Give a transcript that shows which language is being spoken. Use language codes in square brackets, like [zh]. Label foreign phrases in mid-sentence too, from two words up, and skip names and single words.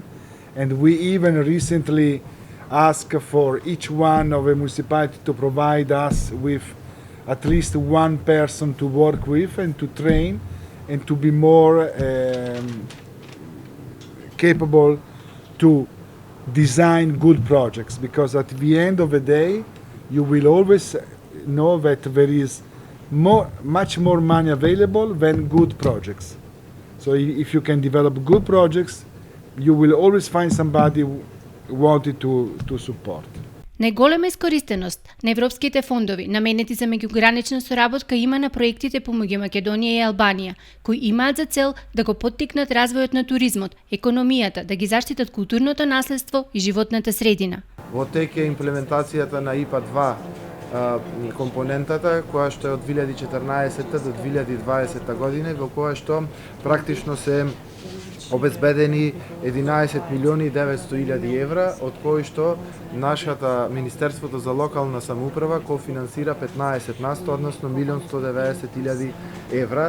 [en] And we even recently asked for each one of the municipalities to provide us with at least one person to work with and to train and to be more capable to design good projects, because at the end of the day you will always know that there is much more money available than good projects. So if you can develop good projects, you will always find somebody who wanted to support. [mk] Најголема искористеност на европските фондови наменети за меѓугранична соработка има на проектите помеѓу Македонија и Албанија, кои имаат за цел да го поттикнат развојот на туризмот, економијата, да ги заштитат културното наследство и животната средина. Во тек е имплементацијата на ИПА 2 компонентата, која што е од 2014 до 2020 година, во која што практично се обезбедени 11 милиони 900 илјади евра, од кои што нашата Министерството за локална самоуправа кофинансира 15%, односно 1.190 илјади евра.